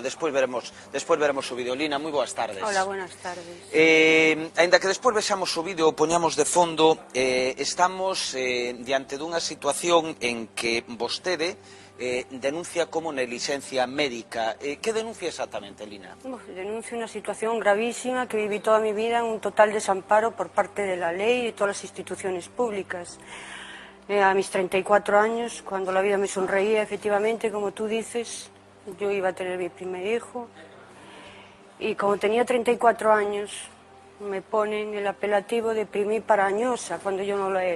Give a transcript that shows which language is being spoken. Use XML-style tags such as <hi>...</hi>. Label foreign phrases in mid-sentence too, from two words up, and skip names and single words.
<gl>Despois veremos o vídeo. Lina, moi boas tardes.</gl> <es>Hola, buenas tardes.</es> <gl>Ainda que despois vexamos o vídeo, poñamos de fondo, estamos diante dunha situación en que vostede denuncia como neglixencia médica. Que denuncia exactamente, Lina?</gl> <es>Denuncio una situación gravísima que viví toda mi vida en un total desamparo por parte de la ley y de todas las instituciones públicas. A mis 34 años, cuando la vida me sonreía, efectivamente, como tú dices, yo iba a tener mi primer hijo. Y como tenía 34 años, me ponen el apelativo de primiparañosa, cuando yo no lo era.</es>